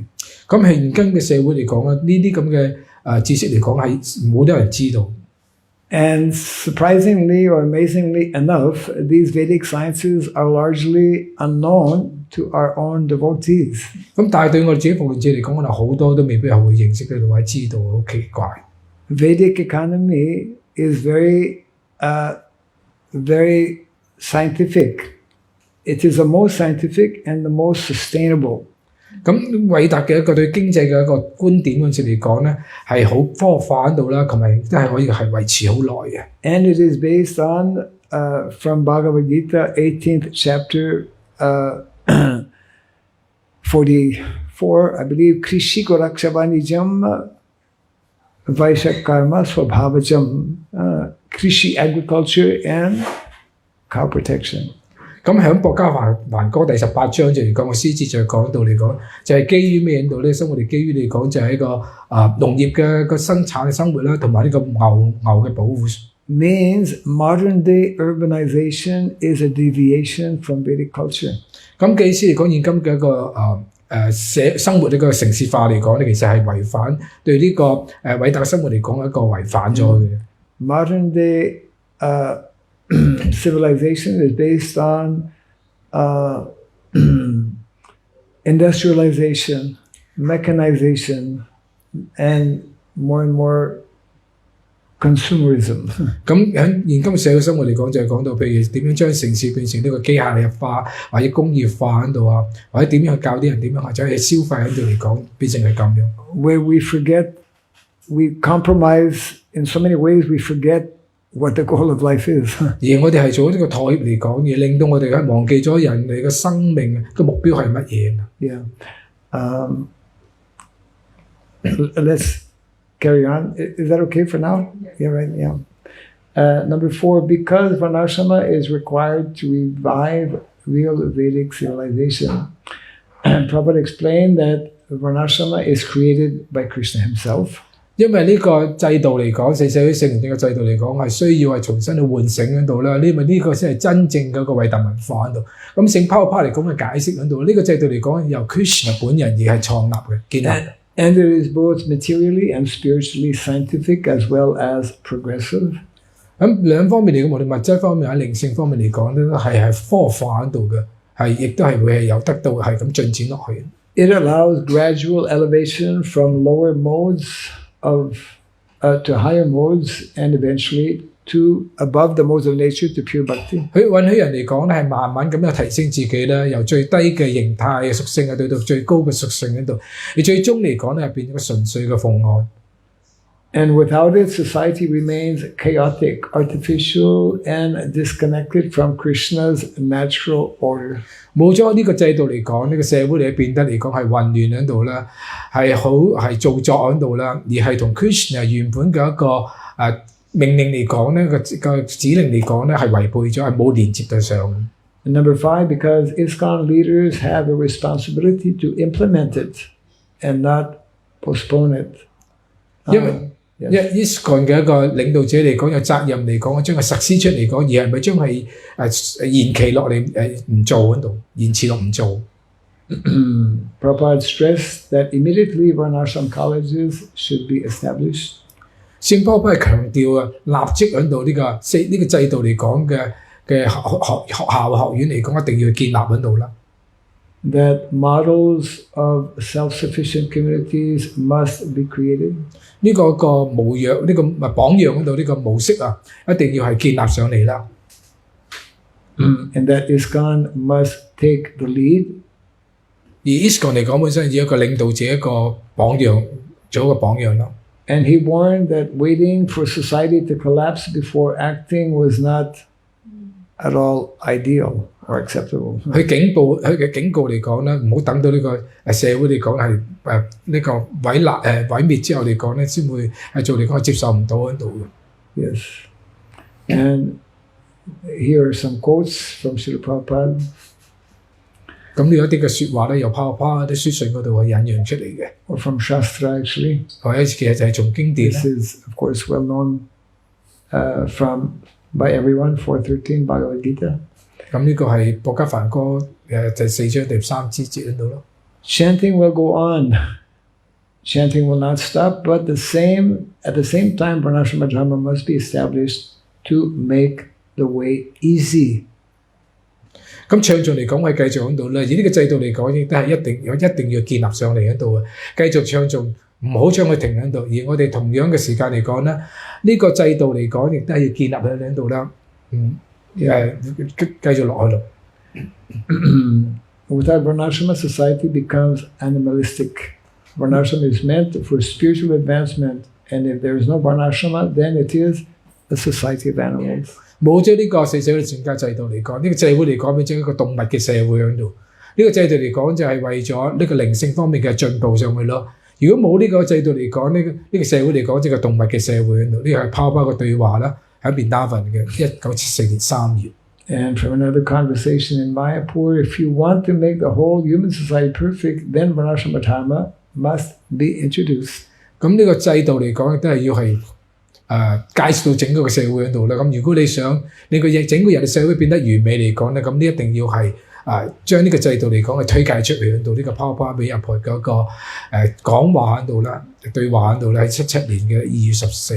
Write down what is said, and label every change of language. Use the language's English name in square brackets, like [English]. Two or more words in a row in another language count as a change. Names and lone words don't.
[Cantonese] 咁現今嘅社會嚟講咧，呢啲咁嘅知識嚟講係冇多人知道。 [English] And surprisingly or amazingly enough, these Vedic sciences are largely unknown to our own devotees. [Cantonese] 咁但係對我哋自己奉獻者嚟講，我哋好多都未必係會認識得到或者知道，好奇怪。 [English] Vedic economy is very scientific. It is the most scientific and the most sustainable. [Cantonese] 咁偉達嘅一個對經濟嘅一個觀點嗰陣時嚟講咧，係好科學化喺度啦，同埋都係可以係維持好耐嘅。 [English] And it is based on from Bhagavad Gita, 18th chapter, 44, I believe, [Sanskrit] Krishi Korakshavanijam Vaishak Karma Swabhavajam, Krishi [English] agriculture and cow protection. [Cantonese] 咁喺國家梵歌第18章就嚟講個獅子就講到嚟講，就係基於咩嘢度咧？生活哋基於嚟講就係一個農業嘅個生產嘅生活啦，同埋呢個牛嘅保護。 [English] Means modern day urbanization is a deviation from Vedic culture. [Cantonese] 咁嘅意思嚟講，現今嘅一個生活呢個城市化嚟講咧，其實係違反對呢個偉大嘅生活嚟講一個違反咗嘅。 [English] Modern day civilization is based on industrialization, mechanization, and more consumerism. [Cantonese] 咁喺現今社會生活嚟講，就係講到譬如點樣將城市變成呢個機械人化或者工業化喺度啊，或者點樣去教啲人點樣或者去消費喺度嚟講，變成係咁樣。 [English] Where we compromise in so many ways, we forget what the goal of life is. [Cantonese] 而我哋係做呢個妥協嚟講，而令到我哋係忘記咗人哋嘅生命嘅目標係乜嘢。 [English] Yeah. Let's carry on. Is that okay for now? Yeah, right. Yeah. Number 4, because Varnashrama is required to revive real Vedic civilization. And Prabhupada explained that Varnashrama is created by Krishna himself. [Cantonese] 因為呢個制度嚟講，四社會聖靈嘅制度嚟講，係需要係重新去喚醒喺度啦。因為呢個先係真正嘅一個偉大文化喺度。咁聖Prabhupada嚟講嘅解釋喺度，呢個制度嚟講由 Krishna 本人而係創立嘅建立。 [English] And it is both materially and spiritually scientific as well as progressive. [Cantonese] 咁兩方面嚟講，無論物質方面喺靈性方面嚟講咧，係科學化喺度嘅，係亦都係會係有得到係咁進展落去。 [English] It allows gradual elevation from lower modes to higher modes and eventually to above the modes of nature to pure bhakti. [Cantonese] 佢允許人嚟講咧，係慢慢咁樣提升自己咧，由最低嘅形態嘅屬性啊，對到最高嘅屬性喺度，而最終嚟講咧，係變咗個純粹嘅奉愛。 [English] And without it, society remains chaotic, artificial, and disconnected from Krishna's natural order. [Cantonese] 冇咗呢個制度嚟講，呢個社會嚟變得嚟講係混亂喺度啦，係造作喺度啦，而係同 Krishna 原本嘅一個命令嚟講咧，個指令嚟講咧係違背咗，係冇連接得上。 [English] And number 5, because Iskcon leaders have a responsibility to implement it and not postpone it. [Cantonese] 因為Iskcon 嘅一個領導者嚟講，有責任嚟講，將佢實施出嚟講，而係咪將係延期落嚟唔做喺度，延遲落唔做。 [English] Prabhupada stressed that immediately Varnashram colleges should be established. [Cantonese] 聖波係強調啊，立即喺度呢個制度嚟講嘅學校學院嚟講，一定要建立喺度啦。 [English] That models of self-sufficient communities must be created. [Cantonese] 呢個模樣，呢個榜樣嗰度，呢個模式啊，一定要係建立上嚟啦。 [English] And that Iskcon must take the lead. [Cantonese] 而 Iskcon 嚟講本身要一個領導者，一個榜樣，做一個榜樣啦。 [English] And he warned that waiting for society to collapse before acting was not at all ideal or acceptable. [Cantonese] 佢嘅警告嚟講咧，唔好等到呢個社會嚟講係呢個毀滅之後嚟講咧，先會係做嚟講接受唔到喺度嘅。 [English] Yes. And here are some quotes from Srila Prabhupada. [Cantonese] 咁呢有一啲嘅説話咧，由Prabhupada啲書信嗰度係引用出嚟嘅。 [English] Or from Shastra actually. [Cantonese] 或者其實就係從經典。 [English] This is of course well known by everyone. 413 Bhagavad Gita. [Cantonese] 咁呢個係博家梵歌第4章第3節喺度咯。 [English] Chanting will go on. chanting will not stop, but at the same time, [Sanskrit] Varnashrama Dharma [English] must be established to make the way easy. [Cantonese] 咁唱頌嚟講，我係繼續喺度咧。而呢個制度嚟講，亦都係一定要建立上嚟喺度嘅。繼續唱頌，唔好將佢停喺度。而我哋同樣嘅時間嚟講咧，呢個制度嚟講，亦都係要建立喺度啦。繼續落去咯。 [English] Without Varnashrama, society becomes animalistic. Varnashrama is meant for spiritual advancement, and if there is no Varnashrama, then it is a society of animals. [Cantonese] 冇咗呢個四社會傳教制度嚟講，呢個社會嚟講變咗一個動物嘅社會喺度。呢個制度嚟講就係為咗呢個靈性方面嘅進步上去咯。如果冇呢個制度嚟講，呢個社會嚟講即係個動物嘅社會喺度。呢個係泡泡嘅對話啦，喺 Vrindavan 嘅1974年3月。 [English] And from another conversation in Mayapur, if you want to make the whole human society perfect, then [Sanskrit] Varnashrama Dharma [English] must be introduced. [Cantonese] 咁呢個制度嚟講，都係要係介紹到整個嘅社會喺度啦。咁如果你想你個整個人嘅社會變得完美嚟講咧，咁呢一定要係將呢個制度嚟講係推介出嚟喺度。呢個泡泡俾阿婆嗰個講話喺度啦，對話喺度咧，喺77年嘅2月14。